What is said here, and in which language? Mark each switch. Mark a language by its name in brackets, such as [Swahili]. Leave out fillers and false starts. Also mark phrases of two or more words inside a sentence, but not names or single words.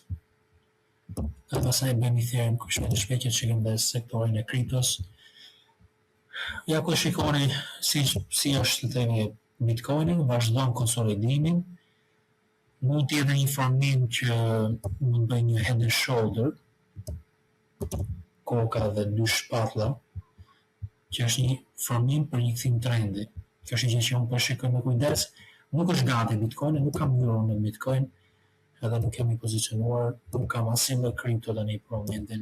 [Albanian] Dhe pastaj bëjmë Ethereum, shpejt që shikojmë dhe sektorin e kriptos. Ja ku shikoni si është të themi Bitcoini, vazhdon konsolidimin. Mund të jetë një formim që mund bëjë një [English] head and shoulder, [Albanian] koka dhe dy shpatlla, që është një formim për një kthim trendi. Kjo është një gjë që unë po shikoj me kujdes. Nuk është gati Bitcoini, nuk kam euro në Bitcoin, edhe nuk kemi pozicionuar, nuk kam asnjë kripto tani për momentin.